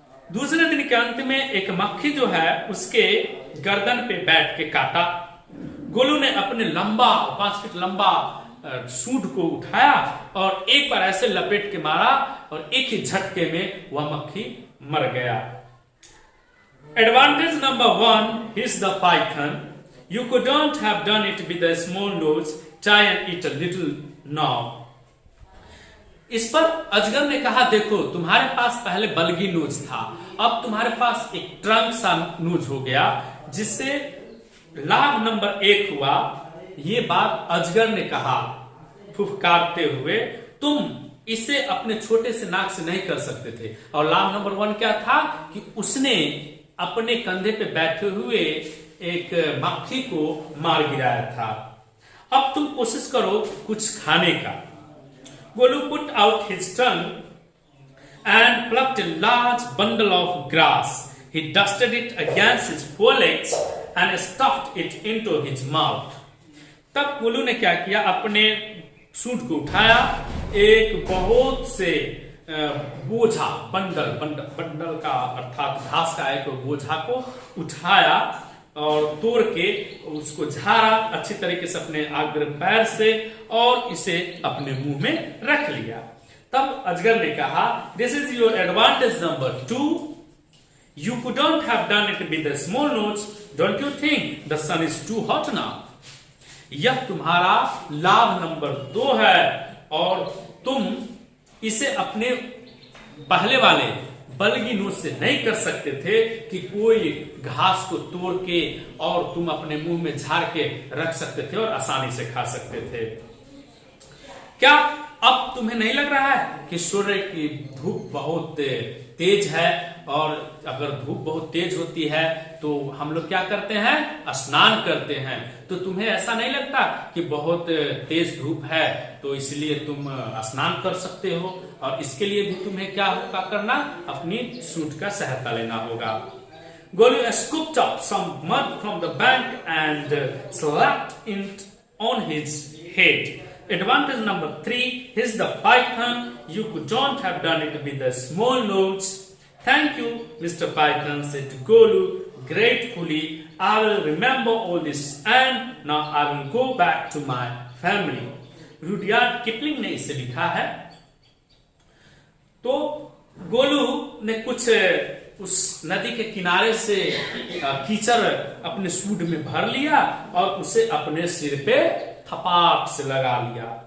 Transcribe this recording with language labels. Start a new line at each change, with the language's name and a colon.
Hindi: दूसरे दिन के अंत में एक मक्खी जो है उसके गर्दन पे बैठ के काटा। गोलू ने अपने लंबा 5 फीट लंबा सूंड को उठाया और एक बार ऐसे लपेट के मारा और एक ही झटके में वह मक्खी मर गया।
English: Advantage number 1 is the python. You couldn't have done it with a small nose. Try and eat a little now.
Hindi: इस पर अजगर ने कहा, देखो तुम्हारे पास पहले बलगी नोज था, अब तुम्हारे पास एक ट्रंक सा नोज हो गया, जिससे लाभ नंबर 1 हुआ। ये बात अजगर ने कहा फुफकारते हुए, तुम इसे अपने छोटे से नाक से नहीं कर सकते थे। और लाभ नंबर 1 क्या था कि उसने अपने कंधे पे बैठे हुए एक मक्खी को मार गिराया था। अब तुम कोशिश करो कुछ खाने का।
English: Golu put out his tongue and plucked a large bundle of grass. He dusted it against his forelegs and stuffed it into his mouth.
Hindi: तब गोलू ने क्या किया, अपने सूंड को उठाया, एक बहुत से बोझा बंडल का अर्थात घास का एक बोझा को उठाया और तोड़ के उसको झाड़ा अच्छी तरीके से अपने आगे पैर से और इसे अपने मुंह में रख लिया। तब अजगर ने कहा,
English: This is your advantage number 2. You couldn't have done it with a small nose. Don't you think the sun is too hot now?
Hindi: यह तुम्हारा लाभ नंबर 2 है और तुम इसे अपने पहले वाले बल्कि नोच से नहीं कर सकते थे कि कोई घास को तोड़ के और तुम अपने मुंह में झाड़ के रख सकते थे और आसानी से खा सकते थे। क्या अब तुम्हें नहीं लग रहा है कि सूर्य की धूप बहुत तेज है, और अगर धूप बहुत तेज होती है तो हम लोग क्या करते हैं, स्नान करते हैं। तो तुम्हें ऐसा नहीं लगता कि बहुत तेज धूप है तो इसलिए तुम स्नान कर सकते हो, और इसके लिए भी तुम्हें क्या होगा करना, अपनी सूट का सहायता लेना होगा।
English: Golu scooped up some mud from the bank and slapped it on his head. Advantage number 3 is the python. You don't have done it with the small notes. Thank you, Mr. Python, said Golu gratefully. I will remember all this and now I will go back to my family.
Hindi: Rudyard Kipling ने इसे लिखा है। तो गोलू ने कुछ उस नदी के किनारे से कीचड़ अपने सूट में भर लिया और उसे अपने सिर पे थपाक से लगा लिया।